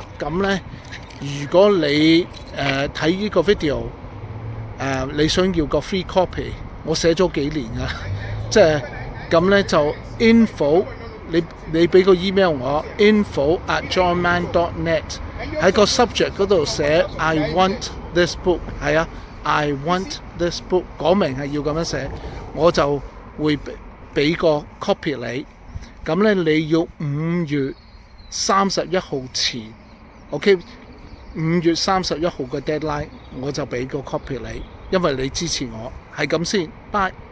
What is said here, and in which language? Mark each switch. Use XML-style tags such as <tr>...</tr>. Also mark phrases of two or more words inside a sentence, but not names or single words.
<yue>咁咧，如果你睇呢個 video，你想要個</yue> <en>free copy，</en> <yue>我寫咗幾年㗎，即係咁咧就 info。你俾個 email 我 info@johnman.net 喺個 subject 嗰度寫</yue> <en>I want this book，</en> <yue>係啊</yue> <en>I want this book，</en> <yue>講明係要咁樣寫，我就會俾個 copy 你。咁咧你要5月31號前 ，OK， 5月31號嘅 deadline 我就俾個 copy 你，因為你支持我，係咁先 ，bye。</yue>